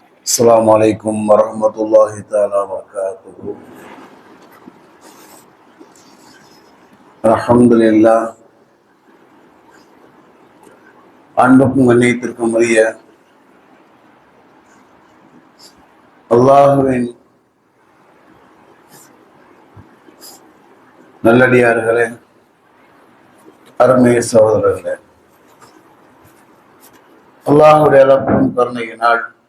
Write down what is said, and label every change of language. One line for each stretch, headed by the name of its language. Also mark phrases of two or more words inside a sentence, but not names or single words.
Arabic: السلام عليكم ورحمة الله تعالى وبركاته. الحمد لله.
Tamil: அன்புக்கும் கண்ணியத்திற்கும் உரிய அல்லாஹுவின் நல்லடியார்களே, அருமை சகோதரர்களே, அல்லாஹுடைய அளப்பெரும் கருணையினால்